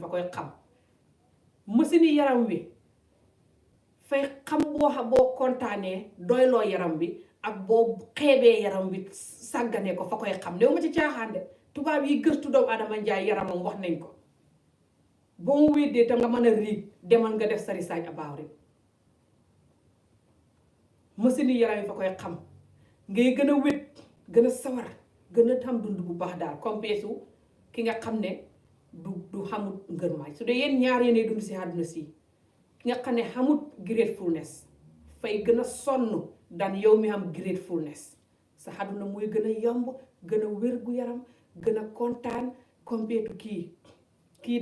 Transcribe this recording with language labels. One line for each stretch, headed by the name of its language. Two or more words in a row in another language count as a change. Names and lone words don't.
Wolof: fa koy xam machine yaram wi fay xam boo kontaanee doyloo yaram bi ak boo xeebee yaram wi sàgganee ko fa koy xam néew ma ci caaxaan de tubaab yi gëstu doomu Adama Njaay yaramam wax nañ ko boo mu weddee te nga mën a riig demal nga def sa
English: research about it
Wolof: machine yaram yi fa koy xam ngay gën a wét gën a sawar gën a xam dund bu baax daal complexe ki nga xam ne du xamut ngërmaay su dee yéen ñaar yéenay dund si àdduna si ki nga xam ne xamut gratefulness fay gën a sonn daan yow mi am gratefulness sa àdduna mooy gën a yomb gën a wér gu yaram gën a kontaan complexe kii